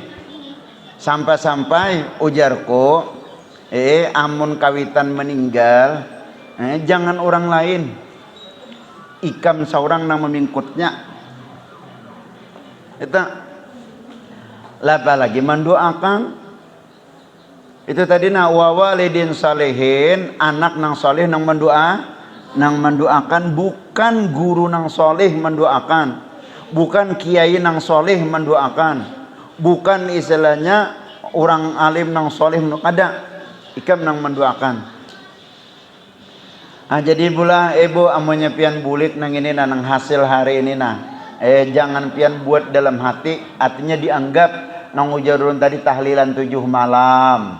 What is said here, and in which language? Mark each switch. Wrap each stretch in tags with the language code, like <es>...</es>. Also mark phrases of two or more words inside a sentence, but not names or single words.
<bjn>Sampai ujarku, amun kawitan meninggal, jangan orang lain. Ikam seorang nang memingkutnya. Itu lapa lagi mendoakan. Itu tadi na</bjn> <ar>wa walidin salihin,</ar> <bjn>anak nang soleh nang mendoakan, bukan guru nang soleh mendoakan, bukan kiai nang soleh mendoakan, bukan istilahnya orang alim nang soleh ada, ikam nang mendoakan. Jadi pula ibu amunya pian bulik nang ini nang hasil hari ini jangan pian buat dalam hati, artinya dianggap nang ujarun tadi tahlilan 7 malam.</bjn>